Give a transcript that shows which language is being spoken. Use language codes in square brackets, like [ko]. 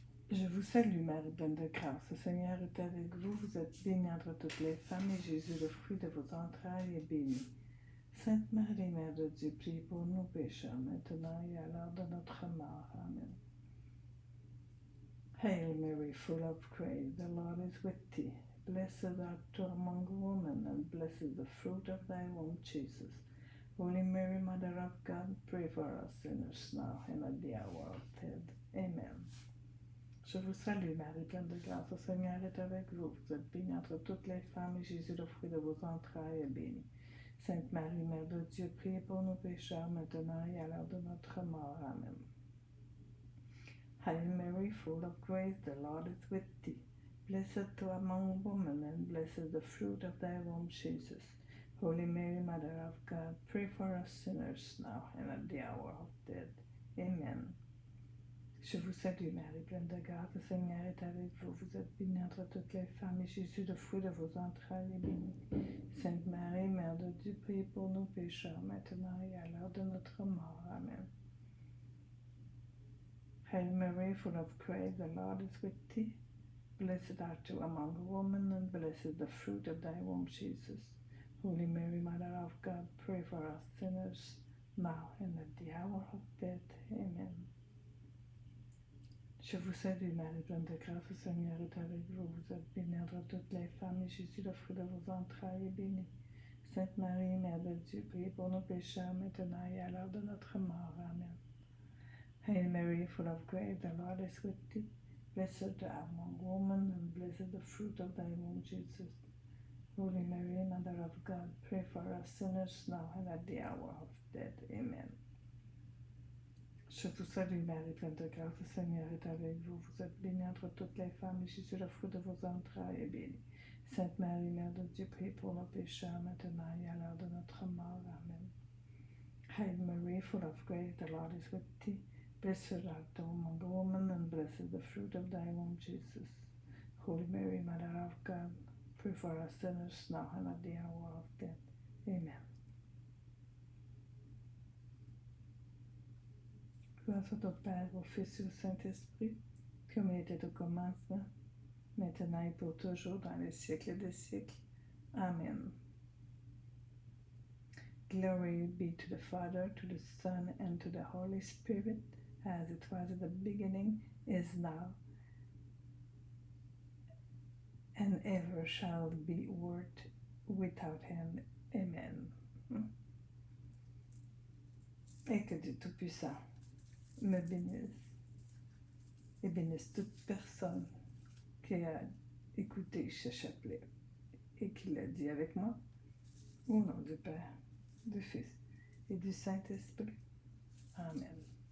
[fr] Je vous salue, Marie, pleine de grâce. Le Seigneur est avec vous. Vous êtes bénie entre toutes les femmes, et Jésus, le fruit de vos entrailles, est béni. Sainte Marie, Mère de Dieu, priez pour nous pécheurs, maintenant et à l'heure de notre mort. Amen. [en] Hail Mary, full of grace, the Lord is with thee. Blessed art thou among women, and blessed is the fruit of thy womb, Jesus. Holy Mary, Mother of God, pray for us sinners now and at the hour of death. Amen. [fr] Je vous salue, Marie, pleine de grâce. Le Seigneur est avec vous. Vous êtes bénie entre toutes les femmes, et Jésus, le fruit de vos entrailles, est béni. Sainte Marie, Mère de Dieu, priez pour nous pécheurs, maintenant et à l'heure de notre mort. Amen. [en] Hail Mary, full of grace, the Lord is with thee. Blessed thou among women, and blessed is the fruit of thy womb, Jesus. Holy Mary, Mother of God, pray for us sinners now and at the hour of death. Amen. [fr] Je vous salue, Marie, pleine de grâce, le Seigneur est avec vous. Vous êtes bénie entre toutes les femmes, et Jésus, le fruit de vos entrailles, est béni. Sainte Marie, Mère de Dieu, priez pour nous pécheurs, maintenant et à l'heure de notre mort. Amen. [en] Hail Mary, full of grace, the Lord is with thee. Blessed art thou among women, and blessed is the fruit of thy womb, Jesus. Holy Mary, Mother of God, pray for us sinners, now and at the hour of death. Amen. [fr] Je vous salue, Marie, pleine de grâce, le Seigneur est avec vous. Vous êtes bénie entre toutes les femmes, et Jésus, le fruit de vos entrailles, est béni. Sainte Marie, Mère de Dieu, priez pour nos pécheurs, maintenant et à l'heure de notre mort. Amen. [en] Hail Mary, full of grace, the Lord is with thee. Blessed art among women, and blessed the fruit of thy womb, Jesus. Holy Mary, Mother of God, pray for us sinners now and at the hour of death. Amen. [fr] Je vous salue, Marie, pleine de grâce, le Seigneur est avec vous. Vous êtes bénie entre toutes les femmes, et Jésus, le fruit de vos entrailles, est béni. Sainte Marie, Mère de Dieu, priez pour nos pécheurs, maintenant et à l'heure de notre mort. Amen. [en] Hail Mary, full of grace, the Lord is with thee. Blessed art thou among women, and blessed is the fruit of thy womb, Jesus. Holy Mary, Mother of God, pray for us sinners now and at the hour of death. Amen. [fr] Gloire soit au Père, au Fils et au Saint-Esprit, comme il était au commencement, maintenant et pour toujours, dans les siècles des siècles. Amen. [en] Glory be to the Father, to the Son, and to the Holy Spirit, as it was at the beginning, is now, and ever shall be, world without end. Amen. [fr] Et que Dieu Tout-Puissant me bénisse et bénisse toute personne qui a écouté ce chapelet et qui l'a dit avec moi, au nom du Père, du Fils et du Saint-Esprit. Amen.